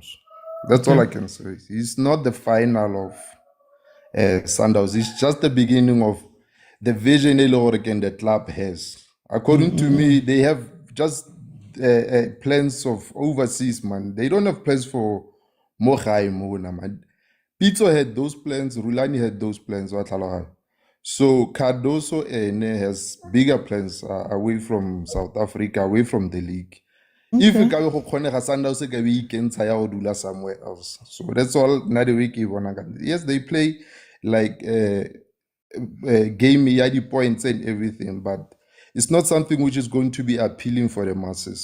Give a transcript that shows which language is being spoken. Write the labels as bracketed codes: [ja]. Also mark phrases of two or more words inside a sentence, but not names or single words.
[en] That's all I can say. He's not the final of Sundowns. It's just the beginning of the vision the club has. According to me, they have just plans of overseas, man. They don't have plans for Mokwena, man. Pitso had those plans, Rulani had those plans. So Cardoso has bigger plans away from South Africa, away from the league. If you can Sundowns can do somewhere else. So that's all. Yes, they play like game points and everything, but it's not something which is going to be appealing for the masses.